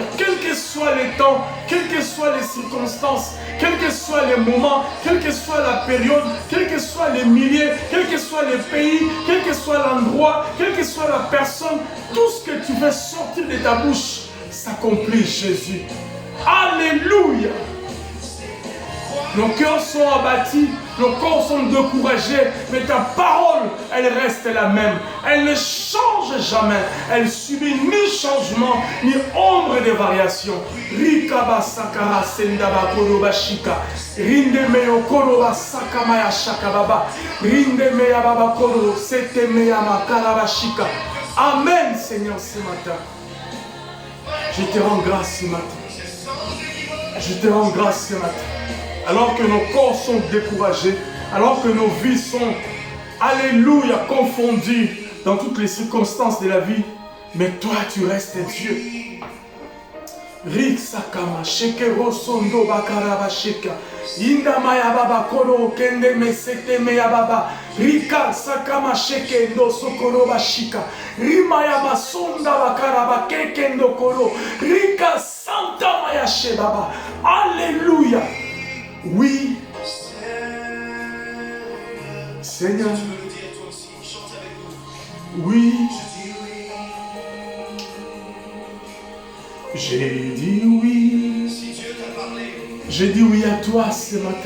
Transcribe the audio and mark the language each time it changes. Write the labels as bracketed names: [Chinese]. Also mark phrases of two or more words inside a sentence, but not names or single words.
[French] Quels que soient les temps, quelles que soient les circonstances, quels que soient les moments, quelle que soit la période, quels que soient les milliers, quels que soient les pays, quel que soit l'endroit, quelle que soit la personne, tout ce que tu veux sortir de ta bouche s'accomplit, Jésus. Alléluia. Nos cœurs sont abattus, nos corps sont découragés, mais ta parole, elle reste la même. Elle ne change jamais. Elle subit ni changement, ni ombre de variation. Rikaba sakara sendaba koroba shika. Rinde meyo koroba sakamaya shakababa. Rinde meya baba koro sete meya makaraba shika. Amen, Seigneur, ce matin. Je te rends grâce ce matin. Je te rends grâce ce matin. Alors que nos corps sont découragés, alors que nos vies sont, alléluia, confondues dans toutes les circonstances de la vie, mais toi tu restes Dieu. Rik sakama shekero sondo bakaraba sheka inda maya baba koro kende mesete meya baba rika sakama shekendo sokoro bashika rimaya basonda bakaraba kekendo koro rika santa maya she baba. Alléluia. Oui, Seigneur. Oui. J'ai dit oui. J'ai dit oui à toi ce matin.